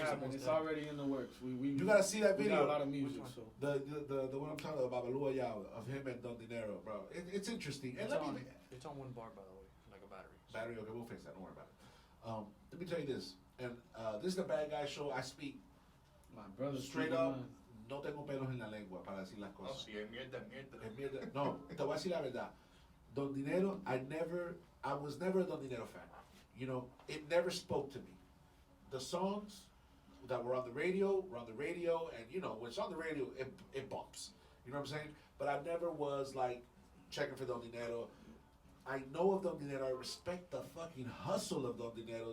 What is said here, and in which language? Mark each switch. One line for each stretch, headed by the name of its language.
English: It's already in the works. You gotta see that we video. got a lot of music. So the one I'm talking about, Babalua, of him and Don Dinero, bro. It's interesting. And it's on one bar, by the way, like a battery. Battery. Okay, we'll fix that. Don't worry about it. Let me tell you this. And this is the Bad Guy Show. I speak my brother straight up.
Spanish: No tengo pelos en la lengua para decir las cosas. No, si es mierda. Es mierda. No, te voy a decir la verdad.
English: Don Dinero, I was never a Don Dinero fan. It never spoke to me. The songs that were on the radio, and when it's on the radio, it bumps. You know what I'm saying? But I never was like checking for Don Dinero. I know of Don Dinero. I respect the fucking hustle of Don Dinero.